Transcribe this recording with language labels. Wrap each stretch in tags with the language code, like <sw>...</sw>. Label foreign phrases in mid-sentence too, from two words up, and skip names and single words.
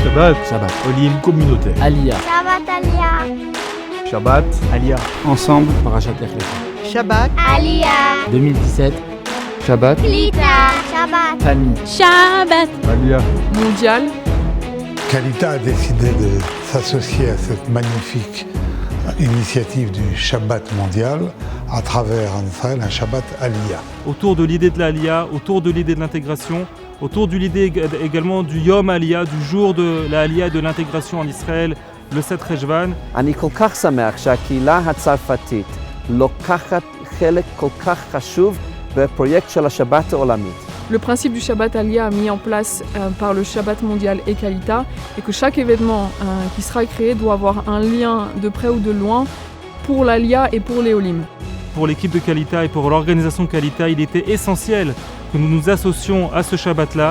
<fr>Shabbat. Shabbat. Olim communautaire. Aliyah. Shabbat Aliyah. Shabbat. Aliyah. Ensemble. Parashat Lech Lecha. Shabbat. Aliyah. 2017. Shabbat. Klita. Shabbat. Famille. Shabbat. Aliyah. Mondial. Kalita a décidé de s'associer à cette magnifique initiative du Shabbat mondial à travers en Israël un Shabbat Aliyah. Autour de l'idée de l'Aliyah, autour de l'idée de l'intégration, autour de l'idée également du Yom Aliyah, du jour de l'Aliyah et de l'intégration en Israël, le 7 Rejvan.</fr> <he>אני כל כך שמח שהקהילה הצרפתית לוקחת חלק כל כך חשוב בפרויקט של השבת העולמית.</he> <fr>Le principe du Shabbat Aliyah mis en place par le Shabbat mondial et Kalita est que chaque événement qui sera créé doit avoir un lien de près ou de loin pour l'Aliyah et pour les Olim. Pour l'équipe de Kalita et pour l'organisation Kalita, il était essentiel que nous nous associons à ce Shabbat-là.</fr>